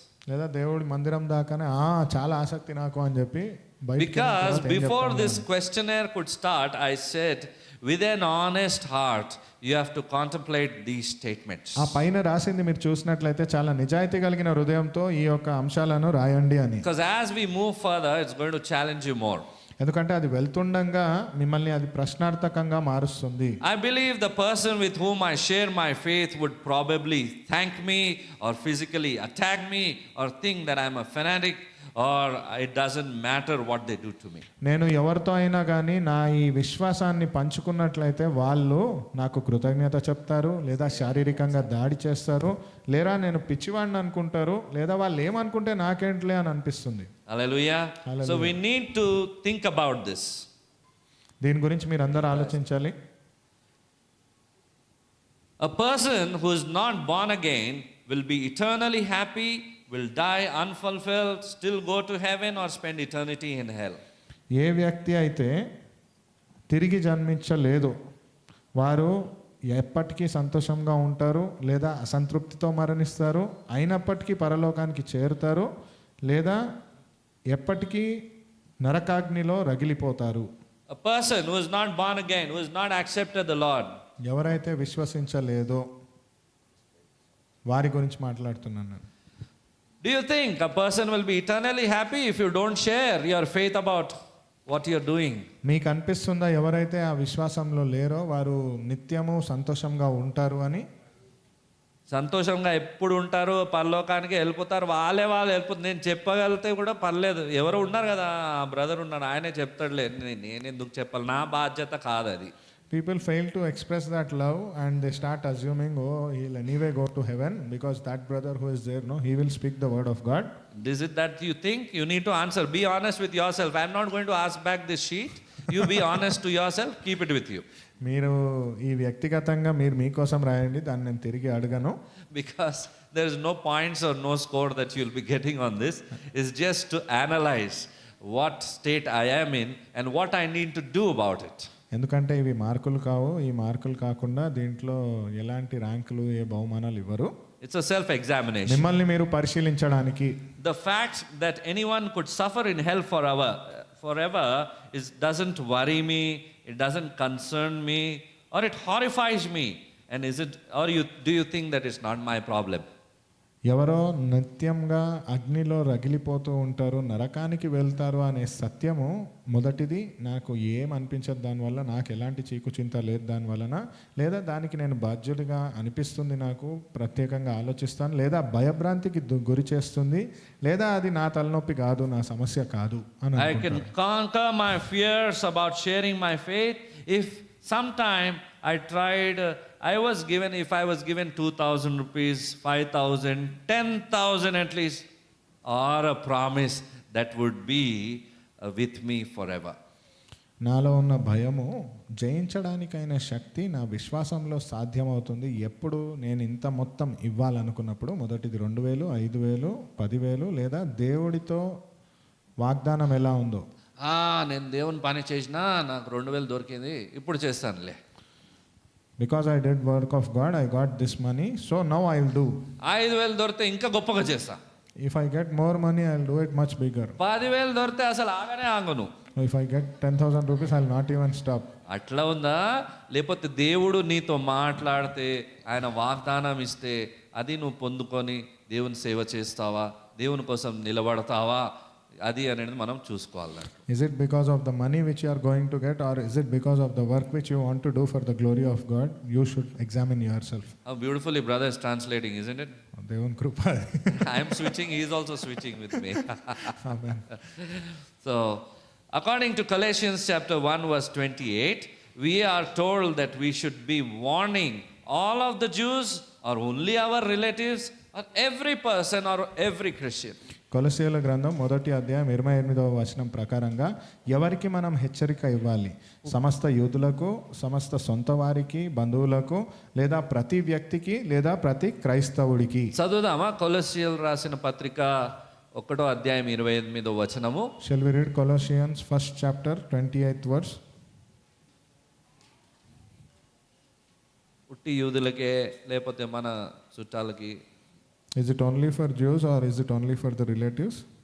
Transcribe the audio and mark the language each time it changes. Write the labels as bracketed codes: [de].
[te] లేదా దేవుడి మందిరం దాకానే చాలా ఆసక్తి నాకు అని చెప్పి [en] Because before this questionnaire could start, I said, with an honest heart, you have to contemplate these statements. [te] ఆ పైన రాసింది మీరు చూసినట్లయితే చాలా నిజాయితీ కలిగిన హృదయంతో ఈ యొక్క అంశాలను రాయండి అని. [en] Because as we move further, it's going to challenge you more. [te] ఎందుకంటే అది వెళ్తుండగా మిమ్మల్ని అది ప్రశ్నార్థకంగా మారుస్తుంది. [en] I believe the person with whom I share my faith would probably thank me or physically attack me or think that I'm a fanatic or it doesn't matter what they do to me. [te] నేను ఎవరితో అయినా కానీ నా ఈ విశ్వాసాన్ని పంచుకున్నట్లయితే వాళ్ళు నాకు కృతజ్ఞత చెప్తారు, లేదా శారీరకంగా దాడి చేస్తారు, లేదా నేను పిచ్చివాడిని అనుకుంటారు, లేదా వాళ్ళు ఏమనుకుంటే నాకేంట్లే అని అనిపిస్తుంది. [en] Hallelujah. So we need to think about this. [te] దీని గురించి మీరు అందరూ ఆలోచించాలి. [en] A person who is not born again will be eternally happy, will die unfulfilled, still go to heaven or spend eternity in hell. [te] ఏ వ్యక్తి అయితే తిరిగి జన్మించలేదు వారు ఎప్పటికీ సంతోషంగా ఉంటారు, లేదా అసంతృప్తితో మరణిస్తారు, అయినప్పటికీ పరలోకానికి చేరుతారు, లేదా ఎప్పటికీ నరకాగ్నిలో రగిలిపోతారు. [en] A person who is not born again, who has not accepted the Lord, [te] ఎవరైతే విశ్వసించలేదో వారి గురించి మాట్లాడుతున్నాను నేను. [en] do you think a person will be eternally happy if you don't share your faith about what you're doing? [te] మీకు అనిపిస్తుందా ఎవరైతే ఆ విశ్వాసంలో లేరో వారు నిత్యము సంతోషంగా ఉంటారు అని? సంతోషంగా ఎప్పుడు ఉంటారు, పరలోకానికి వెళ్ళిపోతారు, వాళ్ళు వెళ్ళిపోతారు. నేను చెప్పగలిగితే కూడా పర్లేదు, ఎవరు ఉన్నారు కదా, ఆ బ్రదర్ ఉన్నాడు ఆయనే చెప్తాడులే, నేను ఎందుకు చెప్పాలి, నా బాధ్యత కాదు అది. [en] People fail to express that love and they start assuming, oh, he'll anyway go to heaven because that brother who is there, no, he will speak the word of God. Is it that you think? You need to answer. Be honest with yourself. I'm not going to ask back this sheet. You be honest to yourself. Keep it with you. [te] మీరు ఈ వ్యక్తిగతంగా మీరు మీకోసం రాయండి, దాన్ని నేను తిరిగి అడగను. [en] Because there is no points or no score that you'll be getting on this. It's just to analyze what state I am in and what I need to do about it. [te] ఎందుకంటే ఇవి మార్కులు కావు, ఈ మార్కులు కాకుండా దీంట్లో ఎలాంటి ర్యాంకులు ఏ బహుమానాలు ఇవ్వరు. [en] It's a self-examination. [te] మిమ్మల్ని మీరు పరిశీలించడానికి. [en] The fact that anyone could suffer in hell forever doesn't worry me, it doesn't concern me, or it horrifies me. And do you think that it's not my problem? [te] ఎవరో నిత్యంగా అగ్నిలో రగిలిపోతూ ఉంటారు, నరకానికి వెళ్తారు అనే సత్యము మొదటిది నాకు ఏం అనిపించదు దానివల్ల, నాకు ఎలాంటి చీకు చింత లేదు దానివలన, లేదా దానికి నేను బాధ్యుడిగా అనిపిస్తుంది, నాకు ప్రత్యేకంగా ఆలోచిస్తాను, లేదా భయభ్రాంతికి గురి చేస్తుంది, లేదా అది నా తలనొప్పి కాదు, నా సమస్య కాదు అని [en] I can [te] అనుకుంటారు. [en] conquer my fears about sharing my faith if sometime I tried, I was given, if I was given 2,000 rupees, 5,000, 10,000 at least, or a promise that would be with me forever. [te] నాలో ఉన్న భయము జయించడానికైన శక్తి నా విశ్వాసంలో సాధ్యమవుతుంది ఎప్పుడు నేను ఇంత మొత్తం ఇవ్వాలనుకున్నప్పుడు. మొదటిది 2,000, 5,000, 10,000, లేదా దేవుడితో వాగ్దానం ఎలా ఉందో. నేను దేవుని పని చేసినా నాకు 2,000 దొరికింది, ఇప్పుడు చేస్తానులే. [en] Because I dead work of God, I got this money, so now I will do. [te] 5,000 దొరికితే ఇంకా గొప్పగా చేస్తా. [en] If I get more money I will do it much bigger. [te] 10,000 దొరికితే అసలు ఆగనే ఆగను. [en] If I get 10,000 rupees I will not even stop. [te] అట్లా ఉందా? లేకపోతే దేవుడు నీతో మాట్లాడితే, ఆయన వాగ్దానం ఇస్తే అది నువ్వు పొందుకొని దేవుని సేవ చేస్తావా, దేవుని కోసం నిలబడతావా, అది అనేది మనం చూసుకోవాలి. [en] Is it because of the money which you are going to get, or is it because of the work which you want to do for the glory of God? You should examine yourself. How beautifully brother is translating, isn't it? [te] దేవుని కృప. [en] I am switching, he is also switching with me. Amen. So, according to Colossians chapter 1 verse 28, we are told that we should be warning all of the Jews or only our relatives or every person or every Christian. [te] కొలొస్సీయుల గ్రంథం 1వ అధ్యాయం 28వ వచనం ప్రకారంగా ఎవరికి మనం హెచ్చరిక ఇవ్వాలి? సమస్త యూదులకు, సమస్త సొంత వారికి, బంధువులకు, లేదా ప్రతి వ్యక్తికి, లేదా ప్రతి క్రైస్తవుడికి. చదువుదామా కొలొస్సీయులు రాసిన పత్రిక 1వ అధ్యాయం 28వ వచనము. [en] Shall we read Colossians 1st chapter 28th verse? [te] ఉట్టి యూదులకే లేకపోతే మన చుట్టాలకి? [en] Is it only for Jews or is it only for the relatives?